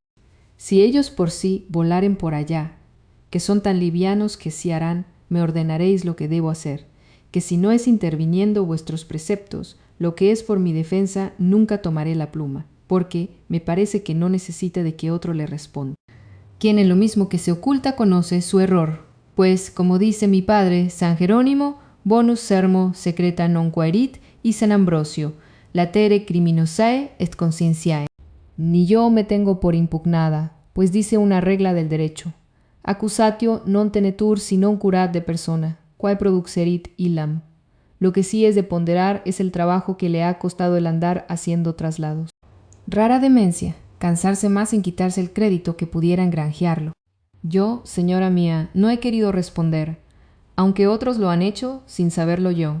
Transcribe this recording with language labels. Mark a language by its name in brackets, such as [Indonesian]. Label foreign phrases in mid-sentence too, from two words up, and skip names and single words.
[Spanish] Si ellos por sí volaren por allá, que son tan livianos que sí harán, me ordenaréis lo que debo hacer, que si no es interviniendo vuestros preceptos, lo que es por mi defensa, nunca tomaré la pluma, porque me parece que no necesita de que otro le responda. Quien en lo mismo que se oculta conoce su error, pues, como dice mi padre, San Jerónimo, [Latin] bonus sermo secreta non quaerit [Spanish] y San Ambrosio, [Latin] latere criminosae est conscientiae. [Spanish] Ni yo me tengo por impugnada, pues dice una regla del derecho: [Latin] accusatio non tenetur si non curat de persona, quae produxerit illam. [Spanish] Lo que sí es de ponderar es el trabajo que le ha costado el andar haciendo traslados. Rara demencia, cansarse más en quitarse el crédito que pudieran granjearlo. Yo, señora mía, no he querido responder, aunque otros lo han hecho sin saberlo yo.